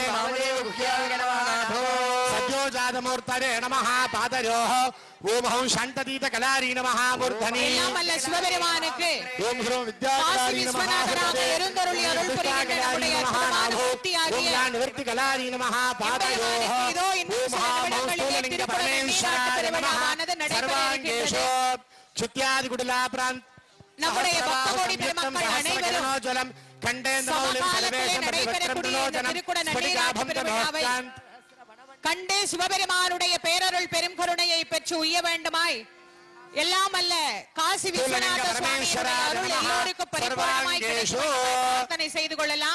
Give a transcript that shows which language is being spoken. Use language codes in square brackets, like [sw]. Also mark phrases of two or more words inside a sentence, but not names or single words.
[sa] सज्जोजातमूर्तये नमः पादयोः ओम हम शांततीतकलारी नमः मूर्धनि [ta] சிவபெருமானுக்கு [sa] ओम ह्रूं विद्याकलारी नमः [ta] எழுந்தருளி அருள் புரிகின்ற நம்முடைய அற்புதமான மூர்த்தியாகிய [sa] निवृत्तिकलारी नमः पादयोः [ta] இதோ இன்னும் சில நிமிடங்களிலே திருக்குறள் நீராட்டு திருவிழாவானது நடைபெற இருக்கின்றது. நம்முடைய பக்தகோடி பெருமக்கள் அனைவரும் சமகாலத்திலே நடைபெறக்கூடிய இந்த திருக்குறள் நீராட்டு திருவிழாவை கண்டே சிவபெருமானுடைய பேரருள் பெரும் கருணையை பெற்று உய்ய வேண்டுமாய் எல்லாம் அல்ல காசி விஸ்வநாத சுவாமியுடைய அருள் எல்லோருக்கும் பரிபூரணமாய் கிடைக்க பிரார்த்தனை செய்து கொள்ளலாம்.